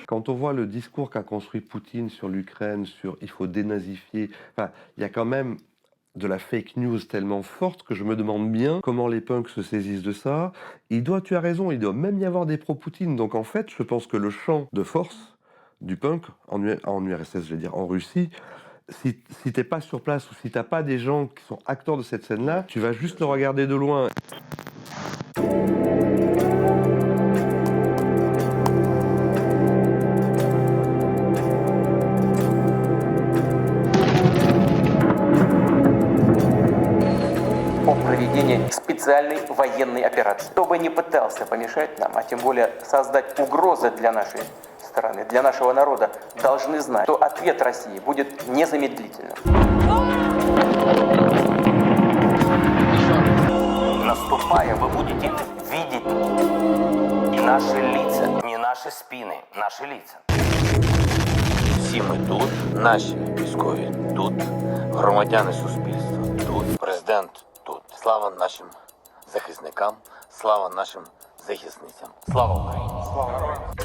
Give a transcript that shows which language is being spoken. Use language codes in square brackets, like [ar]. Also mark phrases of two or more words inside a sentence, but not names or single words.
[fr] Quand on voit le discours qu'a construit Poutine sur l'Ukraine, sur il faut dénazifier, enfin, il y a quand même de la [en] fake news [fr] tellement forte que je me demande bien comment les punks se saisissent de ça. Tu as raison, il doit même y avoir des pro-Poutine. Donc en fait, je pense que le champ de force du punk, en URSS, je vais dire, en Russie, si t'es pas sur place ou si t'as pas des gens qui sont acteurs de cette scène-là, tu vas juste le regarder de loin. [ru] Специальной военной операции. Кто бы ни пытался помешать нам, а тем более создать угрозы для нашей страны, для нашего народа, должны знать, что ответ России будет незамедлительным. Наступая, вы будете видеть не наши лица, не наши спины, наши лица. [uk] Всі ми тут, наші військові тут, громадяни суспільства тут, президент тут. Слава нашим захисникам, слава нашим захисницям. Слава Україні! Слава героям!